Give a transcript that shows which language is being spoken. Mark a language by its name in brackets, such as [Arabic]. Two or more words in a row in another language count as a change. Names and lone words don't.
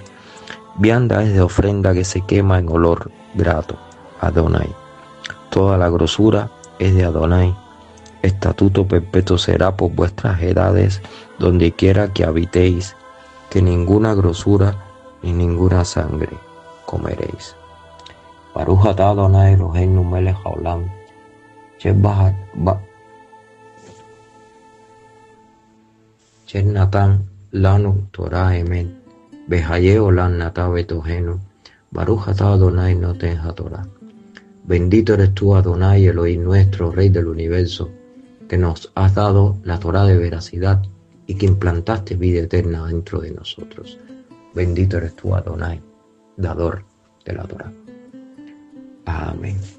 [Spanish] Vianda es de ofrenda que se quema en olor grato a Adonai. Toda la grosura es de Adonai. Estatuto perpetuo será por vuestras edades, donde quiera que habitéis, que ninguna grosura ni ninguna sangre comeréis. [Hebrew] ברוך אתה אדני אלהינו מלך העולם אשר נתן לנו תורה אמת וחיי עולם נטע בתוכנו ברוך אתה אדני נותן התורה. [Spanish] Bendito eres tú, Adonai, Elohim nuestro, Rey del universo, que nos has dado la Torá de veracidad, y que implantaste vida eterna dentro de nosotros. Bendito eres tú, Adonai, dador de la Torá. Amén.